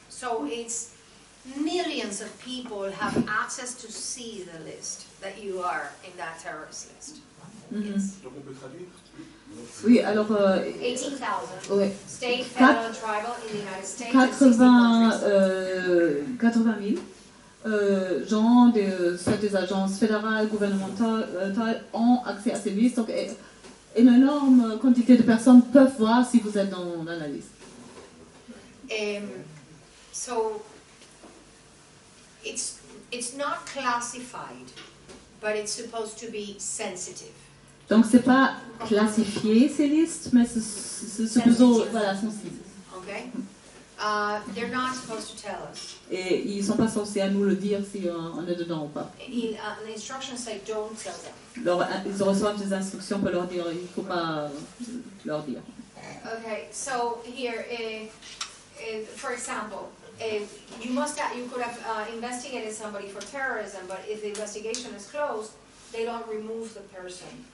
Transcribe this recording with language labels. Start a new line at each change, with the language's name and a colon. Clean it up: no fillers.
English: So it's millions of people have access to see the list that you are in that terrorist list. Yes.
French: Donc on peut traduire. Oui, alors
English: 18,000
French: ouais.
English: state, federal, and tribal in the United States.
French: 80 000 gens, soit des agences fédérales, gouvernementales, ont accès à ces listes. Donc, une énorme quantité de personnes peuvent voir si vous êtes dans la liste.
English: So, it's not classified, but it's supposed to be sensitive.
French: Donc, c'est pas classifié ces listes, mais c'est plutôt sensible.
English: Okay? They're not supposed to tell us.
French: Et ils sont pas censés à nous le dire si on est dedans ou pas.
English: The instructions say don't tell them.
French: Ils reçoivent des instructions pour leur dire, il faut pas leur dire.
English: Okay, so here, for example, you could have investigated somebody for terrorism, but if the investigation is closed, they don't remove the person.